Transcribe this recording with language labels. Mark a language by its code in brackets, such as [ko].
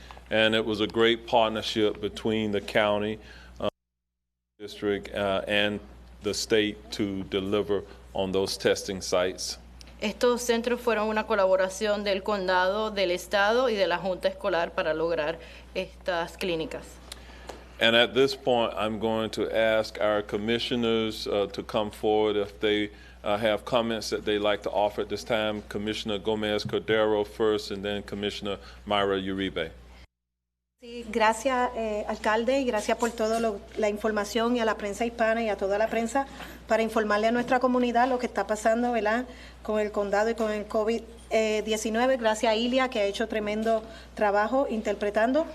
[en] And it was a great partnership between the county district and the state to deliver on those testing sites. [es] Estos centros fueron una colaboración del condado, del estado y de la junta escolar para lograr estas clínicas. [en] And at this point, I'm going to ask our commissioners to come forward if they have comments that they'd like to offer at this time. Commissioner Gomez Cordero first, and then Commissioner Myra Uribe. [es] Sí, gracias, alcalde, y gracias por toda la información y a la prensa hispana y a toda la prensa para informarle a nuestra comunidad lo que está pasando, ¿verdad?, con el condado y con el COVID-19. Gracias a Ilia, que ha hecho tremendo trabajo interpretando.